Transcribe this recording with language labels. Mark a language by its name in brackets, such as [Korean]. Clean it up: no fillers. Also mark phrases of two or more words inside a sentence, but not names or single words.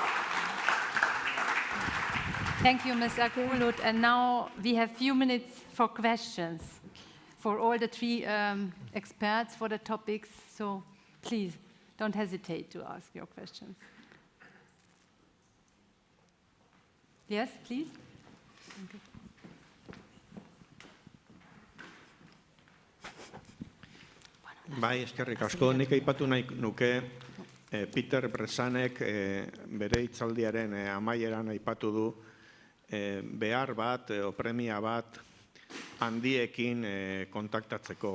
[English] Thank you, Ms. Akbulut. And now we have a few minutes for questions for all the three experts for the topics. So please, don't hesitate to ask your questions. Yes, please. Okay. [Basque] Bai, eskerrik asko. Nik aipatu nahi nuke Peter Bresanek bere hitzaldiaren amaieran aipatu du behar bat, premia bat handiekin kontaktatzeko.